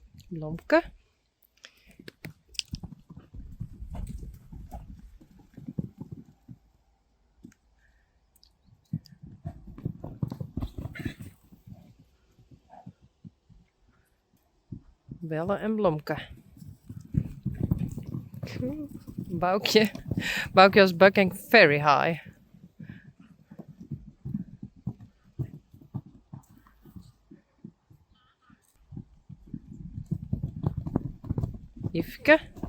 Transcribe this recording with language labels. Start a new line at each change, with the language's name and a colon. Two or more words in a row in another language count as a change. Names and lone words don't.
English: Blomke. Belle en Blomke. Boukje. Boukje was bucking very high. Yveske.